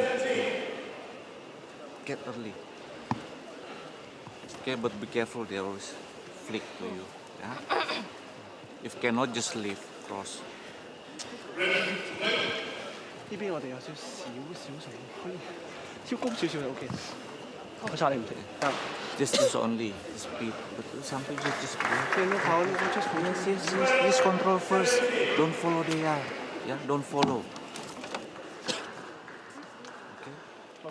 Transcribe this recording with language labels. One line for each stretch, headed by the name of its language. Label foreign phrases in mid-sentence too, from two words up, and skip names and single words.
English: Get early. Okay, but be careful, they always flick to you. Yeah? If cannot, just leave cross.
Cantonese: 呢邊我哋有少少可以超高少少就 OK。我差你唔停。
English: Just use only speed, but sometimes you just yes, control first. Don't follow the yeah, don't follow. Okay.